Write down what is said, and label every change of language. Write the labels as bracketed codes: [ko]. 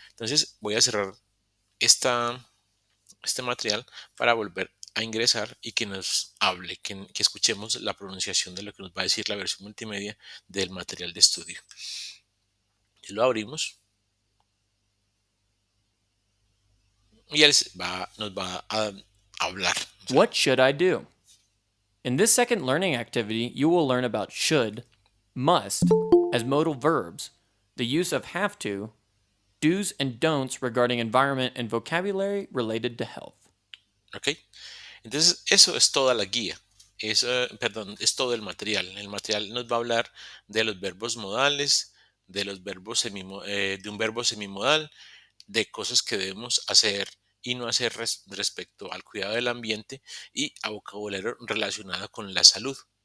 [es] Entonces voy a cerrar este material para volver a ingresar y que nos hable, que escuchemos la pronunciación de lo que nos va a decir la versión multimedia del material de estudio. Y lo abrimos y él nos va a hablar. O sea, [en] What should I do? In this second learning activity, you will learn about should, must as modal verbs, the use of have to, do's and don'ts regarding environment, and vocabulary related to health. [es] ¿ok? Entonces, eso es toda la guía. Perdón, es todo el material. El material nos va a hablar de los verbos modales, de los verbos de un verbo semimodal, de cosas que debemos hacer y no hacer respecto al cuidado del ambiente y a vocabulario relacionado con la salud.